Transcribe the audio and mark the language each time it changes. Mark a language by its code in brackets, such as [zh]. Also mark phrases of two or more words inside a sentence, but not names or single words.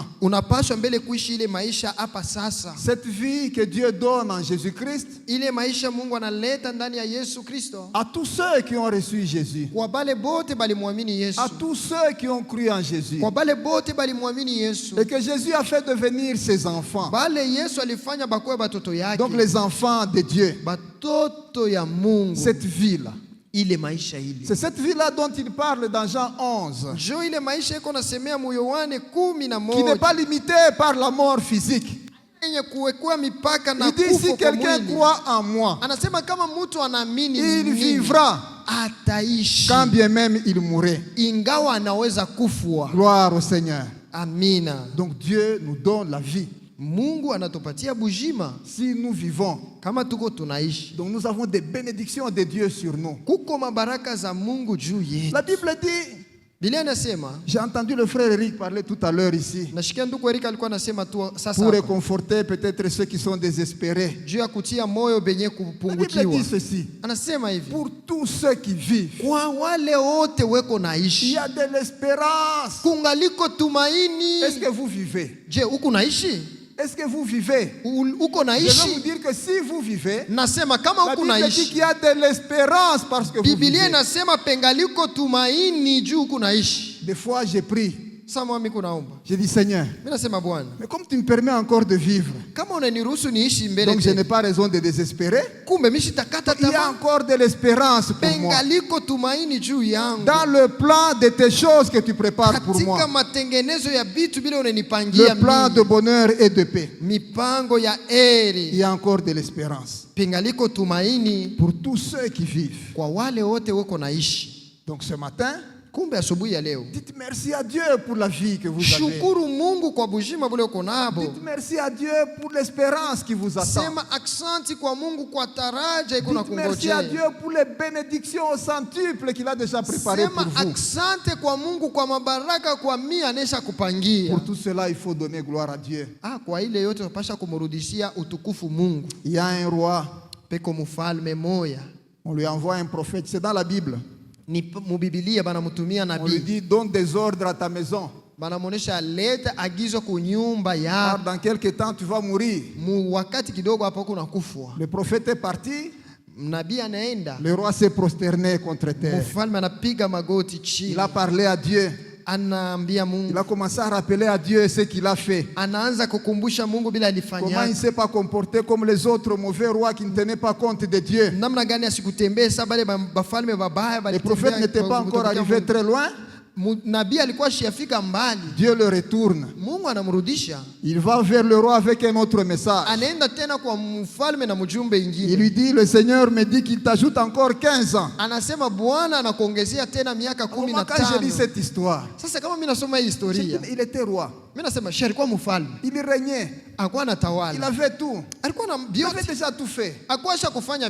[sw] Unapaswa mbele kuishi ile maisha hapa sasa, [fr] Cette vie que Dieu donne en Jésus-Christ [sw] ile maisha Mungu analeta ndani ya Yesu Kristo [fr] à tous ceux qui ont reçu Jésus, [sw] kwa bale bote balimwamini Yesu, [fr] à tous ceux qui ont cru en Jésus, [sw] kwa bale bote balimwamini Yesu, [fr] et que Jésus a fait devenir ses enfants. [sw] bale Yesu alifanya bakuwe batoto yake, [fr] Donc les enfants de Dieu. [sw] batoto ya Mungu. [fr] Cette vie-là. [sw] Ile maisha ile [fr] C'est cette vie-là dont il parle dans Jean 11, [sw] njo ile maisha iko nasemea mu Yohane [fr] qui n'est 11, pas limitée par la mort physique. [sw] yenye kuwekwa mipaka na [fr] Il dit, [sw] kufa [fr] si [sw] kwa [fr] quelqu'un [sw] mwili. [fr] croit en moi, [sw] Anasema kama mtu anaamini [fr] il [sw] mimi, [fr] vivra, [sw] ataishi [fr] quand bien même il mourrait. [sw] ingawa anaweza kufwa. [fr] Gloire au Seigneur. [sw] Amina. [fr] Donc Dieu nous donne la vie. [sw] Mungu anatupatia bujima [fr] Si nous vivons, [sw] kama tuko tunaishi. [fr] donc nous avons des bénédictions de Dieu sur nous. [sw] Kuko mabaraka za Mungu juu yetu. [fr] La Bible dit, [sw] Biblia inasema, [fr] j'ai entendu le frère Eric parler tout à l'heure ici, [sw] nashikia ndugu Erika alikuwa anasema tu sasa [fr] pour [sw] hapa, [fr] réconforter peut-être ceux qui sont désespérés. [sw] juu ya kutia moyo benye [fr] La Bible [sw] kupungukiwa. [fr] dit ceci, [sw] Anasema hivi, [fr] pour tous ceux qui vivent, [sw] kwa wale wote weko [fr] il [sw] naishi [fr] y a de l'espérance. [sw] kungaliko tumaini. [fr] Est-ce que vous vivez? [sw] Je, uko naishi? [fr] Est-ce que vous vivez? [sw] Uko [fr] Je vais vous [sw] naishi? [fr] dire que si vous vivez, [sw] Nasema kama [fr] la [sw] uko [fr] Bible dit [sw] naishi, [fr] qu'il y a de l'espérance parce que vous [sw] Biblia [fr] vivez. [sw] inasema pengaliko tumaini juu uko naishi. [fr] Des fois, j'ai prié. [sw] Sasa mimi kunaomba, [fr] J'ai dit, Seigneur, [sw] mimi nasema Bwana, [fr] mais comme tu me permets encore de vivre, [sw] kama unaniruhusu niishi mbele [fr] donc je n'ai [sw] tena, [fr] pas raison de désespérer. [sw] kumbe mimi sitakata [fr] Il y a [sw] tamaa. [fr] encore de l'espérance pour moi. [sw] Pengaliko tumaini juu yangu [fr] Dans le plan de tes choses que tu prépares pour [sw] katika [fr] moi. [sw] matengenezo ya vitu bila unanipangia [fr] Le plan de [sw] mimi, [fr] bonheur et de paix. [sw] mipango ya [fr] Il [sw] eri. [fr] y a encore de l'espérance [sw] Pengaliko tumaini [fr] pour tous ceux qui vivent. [sw] kwa wale wote weko naishi. [fr] Donc ce matin, [sw] Kumbe asubuhi ya leo, [fr] dites merci à Dieu pour la vie que vous avez. [sw] shukuru Mungu kwa bujima bule uko nabo. [fr] Dites merci à Dieu pour l'espérance qui vous attend. [sw] Sema aksanti kwa Mungu kwa taraja iko na [fr] Dites merci à [sw] kungojea. [fr] Dieu pour les bénédictions au centuple qu'il a déjà préparées [sw] Sema [fr] pour vous. [sw] aksante kwa Mungu kwa mabaraka kwa 100 anesha kupangia. [fr] Pour tout cela, il faut donner gloire à Dieu. [sw] Kwa ile yote tunapasha kumrudishia utukufu Mungu. [fr] Il y a un roi, [sw] Peko mfalme moya. [fr] on lui envoie un prophète, c'est dans la Bible. [sw] Ni mubibilia banamutumia [fr] On lui [sw] nabii. [fr] dit, donne des ordres à ta maison. [sw] Banamuonesha leta agizo kunyumba [fr] Car [sw] ya [fr] dans quelque temps, tu vas mourir. [sw] mu wakati kidogo hapo kuna kufwa. [fr] Le prophète est parti, [sw] Nabii anaenda, [fr] le roi s'est prosterné contre terre. [sw] mfalme anapiga magoti chini. [fr] Il a parlé à Dieu. [sw] Anaambia [fr] Il [sw] Mungu. [fr] a commencé à rappeler à Dieu ce qu'il a fait. [sw] Anaanza kukumbusha Mungu bila [fr] Comment il [sw] alifanya. [fr] ne s'est pas comporté comme les autres mauvais rois qui ne tenaient pas compte de Dieu. [sw] Namna gani asikutembee sa bale bafalme babaya [fr] Les prophètes [sw] balitembea [fr] n'étaient pas encore [sw] kutokea [fr] arrivés [sw] Mungu. [fr] très loin. [sw] Nabii alikuwa shiafika mbali. [fr] Dieu le retourne. [sw] Mungu anamrudisha. [fr] Il va vers le roi avec un autre message. [sw] Anaenda tena kwa mfalme na mjumbe [fr] Il [sw] ingine. [fr] lui dit, le Seigneur me dit qu'il t'ajoute encore 15 ans. [sw] Anasema Bwana anakuongezea tena miaka [fr] Quand je lis 15. cette histoire, [sw] Sasa kama mimi nasoma hii historia, [fr] il était roi. [sw] mimi nasema shi alikuwa mfalme. [fr] Il régnait. [sw] Alikuwa [fr] Il [sw] anatawala. [fr] avait tout. [sw] Alikuwa na [fr] Il avait [sw] vyote. [fr] déjà tout fait. [sw] Alikuwa kufanya